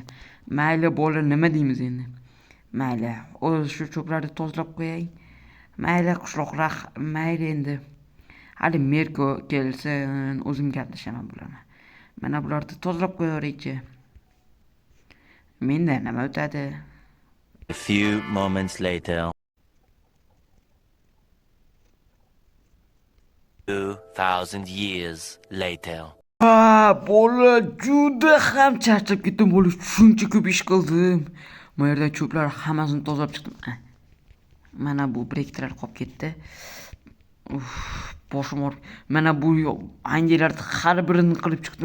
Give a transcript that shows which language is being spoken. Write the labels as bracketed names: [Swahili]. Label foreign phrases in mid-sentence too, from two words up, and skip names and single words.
[Uzbek] Mayli, bola, nima deymiz endi? Mayli, o'z shu cho'plarni tozalab qo'yay. Mayli, qishloqlar, mayli endi. Hali Merko kelsin, o'zim gaplashaman bularni. Mana bularni tozalab qo'yaveraychi. Menda nima o'tadi? [English] A few moments later. 2000 years later. [Uzbek] Bola, juda ham charchab ketdim, bola. Shuncha ko'p ish qildim. Bu yerda cho'plar hammasini tozalab chiqdim. Mana bu breklar qolib ketdi. Boshim og'rib. Mana bu anjelarni har birini qilib chiqdim.